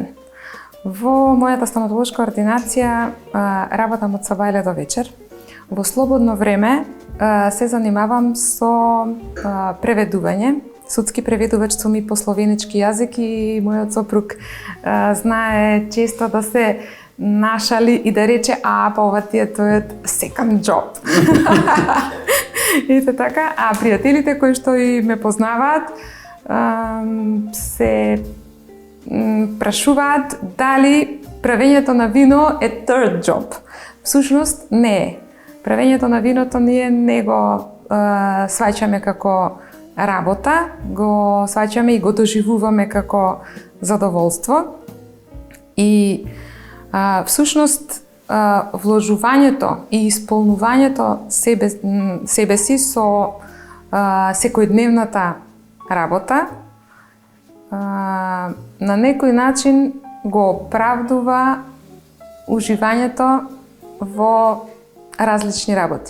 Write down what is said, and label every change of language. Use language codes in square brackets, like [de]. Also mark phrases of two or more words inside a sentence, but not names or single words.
[mk] Во мојата стоматолошка ординација работам од сабајле до вечер. Во слободно време се занимавам со преведување. Судски преведувач сум и по словенички јазик и мојот сопруг знае често да се нашали и да рече па ова ти е тојот [en] second job. [mk] И така, а пријателите кои што и ме познаваат се прашуваат дали правењето на вино е [en] third job. [mk] Всушност не е. Правењето на виното ние не го сваќаме како работа, го сваќаме и го доживуваме како задоволство. И всушност вложувањето и исполнувањето себе си со секојдневната работа на некој начин го оправдува уживањето во различни работи.